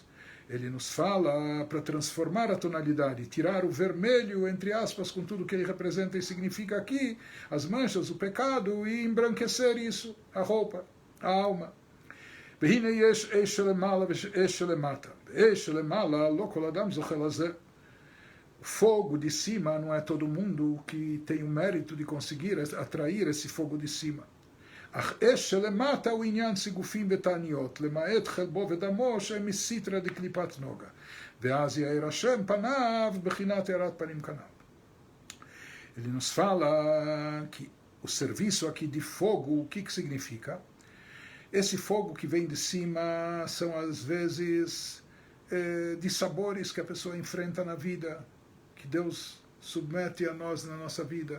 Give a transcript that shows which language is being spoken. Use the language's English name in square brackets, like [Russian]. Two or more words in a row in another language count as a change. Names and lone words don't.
[Portuguese] Ele nos fala para transformar a tonalidade, tirar o vermelho, entre aspas, com tudo que ele representa e significa aqui, as manchas, o pecado, e embranquecer isso, a roupa, a alma. O fogo de cima não é todo mundo que tem o mérito de conseguir atrair esse fogo de cima. [Hebrew] אך אש שלמטה הוא עניין סיגופים ותעניות, למעט חלבו ודמו שהם מסיטרא דקליפת נוגה. ואז יאיר השם פניו בחינת הארת פנים כנ"ל. [Portuguese] Ele nos fala que o serviço aqui de fogo, o que significa? Esse fogo que vem de cima são às vezes de sabores que a pessoa enfrenta na vida, que Deus submete a nós na nossa vida.